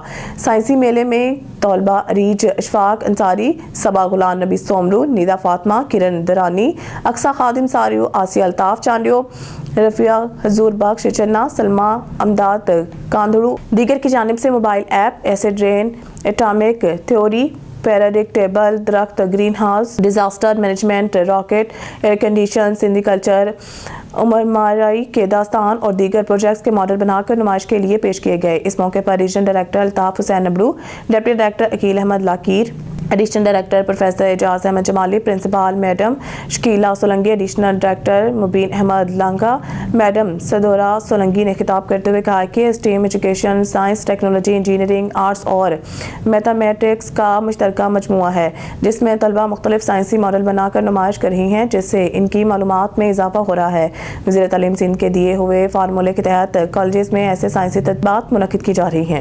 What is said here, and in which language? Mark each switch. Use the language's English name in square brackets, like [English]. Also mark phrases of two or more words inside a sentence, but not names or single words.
[Urdu] سائنسی میلے میں طالبہ اریج اشفاق انصاری, صبا غلام نبی سوملو, نیدا فاطمہ, کرن درانی, اقصا خادم ساریو, آسیہ الطاف چانڈیو, رفیہ حضور بخش چنا, سلمہ امداد کاندھڑو دیگر کی جانب سے [English] mobile app, acid rain, atomic theory, periodic table, [Urdu] درخت, [English] green house, disaster management, [Urdu] راکٹ, [English] air condition, Sindhi culture, [Urdu] عمر مارائی کے داستان اور دیگر پروجیکٹس کے ماڈل بنا کر نمائش کے لیے پیش کیے گئے. اس موقع پر [English] regional director [Urdu] الطاف حسین ابرو, [English] deputy director [Urdu] عقیل احمد لاکیر, [English] additional director [Urdu] پروفیسر اعجاز احمد جمالی, [English] principal madam [Urdu] شکیلہ سولنگی, [English] additional director [Urdu] مبین احمد لانگا، میڈم سدورا سولنگی نے خطاب کرتے ہوئے کہا کہ [English] STEM education science, technology, engineering, arts [Urdu] اور میتھمیٹکس کا مشترکہ مجموعہ ہے، جس میں طلبہ مختلف سائنسی ماڈل بنا کر نمائش کر رہی ہیں، جس سے ان کی معلومات میں اضافہ ہو رہا ہے. وزیر تعلیم سندھ کے دیے ہوئے فارمولے کے تحت کالجز میں ایسے سائنسی تدبیرات منعقد کی جا رہی ہیں.